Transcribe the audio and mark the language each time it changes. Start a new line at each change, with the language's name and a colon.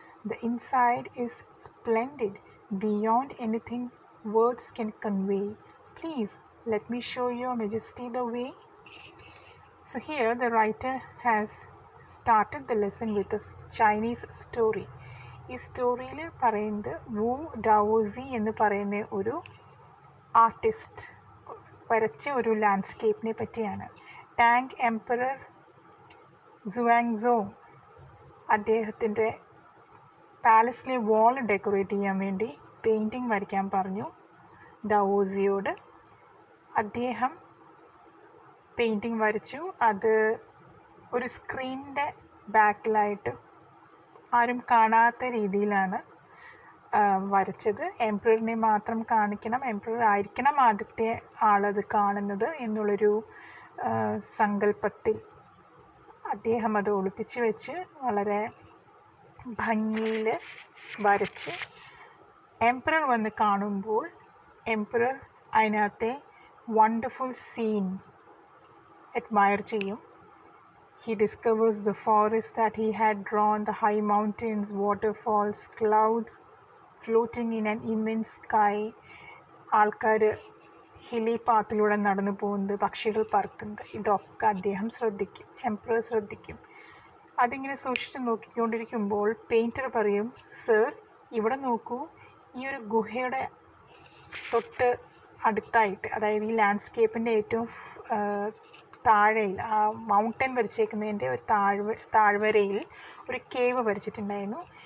English: The inside is splendid, beyond anything words can convey. Please let me show your majesty the way. So here the writer has started the lesson with a Chinese story.
Malayalam: ഈ സ്റ്റോറിയിൽ പറയുന്നത് വു ഡാവോസി എന്ന് പറയുന്ന ഒരു artist വരച്ച ഒരു ലാൻഡ്സ്കേപ്പിനെ പറ്റിയാണ്. Tongue emperor സുവാങ്സോങ് അദ്ദേഹത്തിൻ്റെ പാലസിലെ വാൾ decorate ചെയ്യാൻ വേണ്ടി പെയിൻറ്റിങ് വരയ്ക്കാൻ പറഞ്ഞു ഡാവോസിയോട്. അദ്ദേഹം പെയിൻറ്റിങ് വരച്ചു. അത് ഒരു സ്ക്രീനിൻ്റെ ബാക്കിലായിട്ട് ആരും കാണാത്ത രീതിയിലാണ് വരച്ചത്. എംപററിനെ മാത്രം കാണിക്കണം, എംപറർ ആയിരിക്കണം ആദ്യത്തെ ആളത് കാണുന്നത് എന്നുള്ളൊരു സങ്കല്പത്തിൽ അദ്ദേഹം അത് ഒളിപ്പിച്ച് വെച്ച് വളരെ ഭംഗിയിൽ വരച്ച് എംപറർ വന്ന് കാണുമ്പോൾ എംപറർ അതിനകത്തെ വണ്ടർഫുൾ സീൻ admire ചെയ്യും.
English: He discovers the forest that he had drawn, the high mountains, waterfalls, clouds floating in an immense sky.
Malayalam: ആൾക്കാർ ഹിലി പാത്തിലൂടെ നടന്നു പോകുന്നത്, പക്ഷികൾ പറക്കുന്നത്, ഇതൊക്കെ അദ്ദേഹം ശ്രദ്ധിക്കും, എംപറർ ശ്രദ്ധിക്കും. അതിങ്ങനെ സൂക്ഷിച്ച് നോക്കിക്കൊണ്ടിരിക്കുമ്പോൾ പെയിൻറ്റർ പറയും, "സർ, ഇവിടെ നോക്കൂ, ഈ ഒരു ഗുഹയുടെ തൊട്ട് അടുത്തായിട്ട്, അതായത് ഈ ലാൻഡ്സ്കേപ്പിൻ്റെ ഏറ്റവും താഴെയിൽ, ആ മൗണ്ടൻ വരച്ചേക്കുന്നതിൻ്റെ ഒരു താഴ്വരയിൽ ഒരു കേവ് വരച്ചിട്ടുണ്ടായിരുന്നു."